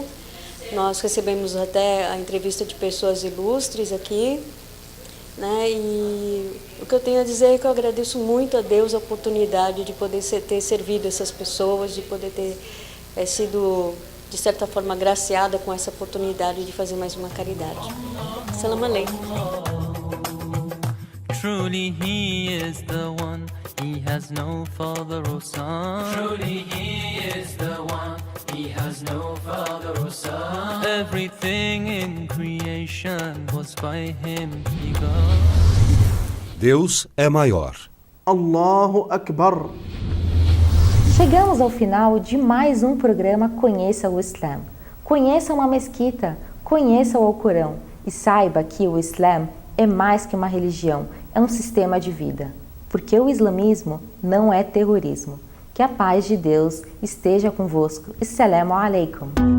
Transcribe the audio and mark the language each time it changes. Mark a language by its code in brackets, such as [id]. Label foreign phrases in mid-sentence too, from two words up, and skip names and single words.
[pt] Nós recebemos até a entrevista de pessoas ilustres aqui, né? E o que eu tenho a dizer é que eu agradeço muito a Deus a oportunidade de poder ter servido essas pessoas, de poder ter sido, de certa forma, agraciada com essa oportunidade de fazer mais uma caridade. [ar] سلام عليكم. [en] Truly he is the one, he has no father or son. Truly he is the one, he has no father or son. Everything in creation was by him begun. [pt] Deus é maior. [ar] الله أكبر. [pt] Chegamos ao final de mais um programa Conheça o Islã. Conheça uma mesquita, conheça o Alcorão e saiba que o Islã é mais que uma religião, é um sistema de vida. Porque o islamismo não é terrorismo. Que a paz de Deus esteja convosco. [ar] السلام عليكم.